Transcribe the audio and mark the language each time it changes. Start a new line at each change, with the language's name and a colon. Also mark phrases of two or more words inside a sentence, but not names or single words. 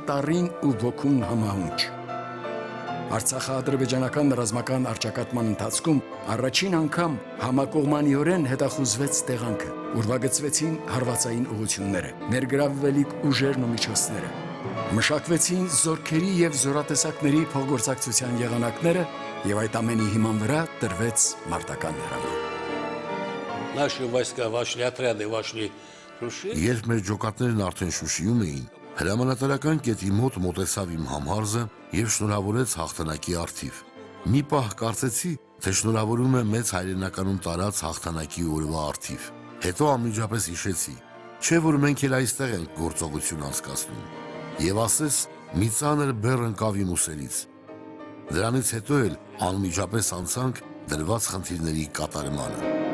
Armenian: տառին ու ոգուն համահունչ։ Արցախա-ադրբեջանական ռազմական առճակատման ընթացքում առաջին անգամ համակողմանիորեն հետախուզվեց տեղանքը, ուրվագծվեցին հարվածային ուղղությունները, ներգրավվելիք ուժերն ու միջոցները, մշակվեցին զորքերի եւ զորատեսակների փոխգործակցության եղանակները եւ այդ ամենի հիման վրա տրվեց մարտական հրաման։
Russian: Наши войска вошли, отряды вошли в Шуши.
Armenian: Երբ մեր ջոկատներն արդեն Շուշիում էին, հրամանատարական կետի մոտ մոտեցավ իմ համարզը եւ շնորհավորեց հաղթանակի արդիվ։ Մի պահ կարծեցի, թե շնորհավորում է մեծ հայրենականում տարած հաղթանակի օրվա արդիվ։ Հետո անմիջապես հիշեցի, չէ՞ որ մենք էլ այստեղ ենք գործողություն անցկացնում։ Եվ ասես մի ծանր բեռ ընկավ իմ ուսերից։ Դրանից հետո էլ անմիջապես անցանք դրված խնդիրների կատարմանը։